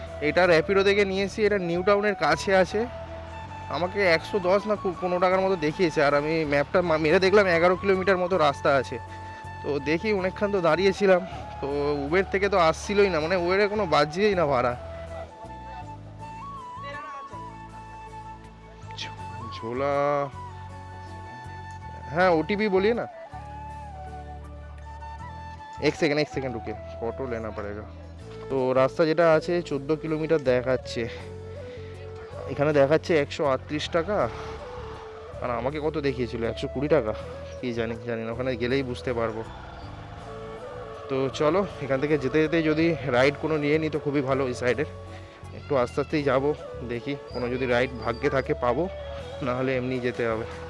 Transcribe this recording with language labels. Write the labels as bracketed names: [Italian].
[Bangla] এটা র্যাপিডো থেকে নিয়েছি, এটা নিউ টাউনের কাছে আছে। আমাকে 110 না 15 টাকার মতো দেখিয়েছে, আর আমি ম্যাপটা মেরে দেখলাম 11 কিলোমিটার মতো রাস্তা আছে। তো দেখি অনেকক্ষণ তো দাঁড়িয়েছিলাম, তো উবের থেকে তো আসছিলই না, মানে উবেরে কোনো বাজছেই না ভাড়া। ঝোলা, হ্যাঁ [Hindi] ओटीपी बोलिए ना। एक सेकंड रुके, फोटो लेना पड़ेगा। [Bangla] তো রাস্তা যেটা আছে 14 কিলোমিটার দেখাচ্ছে, এখানে দেখাচ্ছে 138 টাকা, আর আমাকে কত দেখিয়েছিল 120 টাকা, কি জানি না, ওখানে গেলেই বুঝতে পারবো। তো চলো এখান থেকে যেতে যেতে যদি রাইড কোনো নিয়ে নিই তো খুবই ভালো, এই সাইডের একটু আস্তে আস্তেই যাবো, দেখি কোনো যদি রাইড ভাগ্যে থাকে পাবো, না হলে এমনি যেতে হবে।